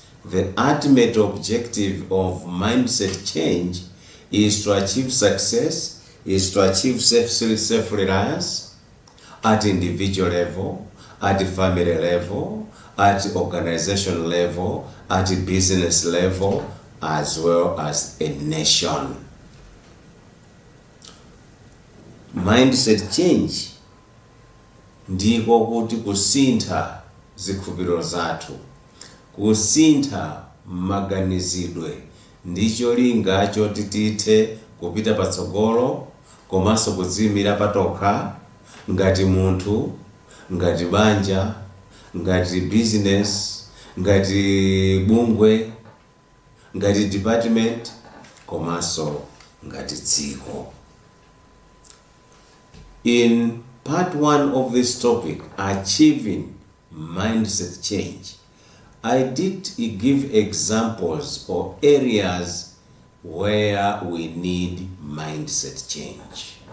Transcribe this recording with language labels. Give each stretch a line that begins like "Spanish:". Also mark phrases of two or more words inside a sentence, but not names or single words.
English: The ultimate objective of mindset change is to achieve success, is to achieve self-reliance at individual level, at family level, at organization level, at business level, as well as a nation. Mindset change
Nyanja: ndiko kuti kusintha zikhulupiriro zathu, kusintha maganizidwe, ndicho linga choti tithe kupita patsogolo komanso kudziyimira patokha ngati munthu, ngati banja, ngati business, ngati bungwe, ngati department, komanso ngati dziko.
English: In part 1 of this topic, Achieving Mindset Change, I did give examples or areas where we need mindset change.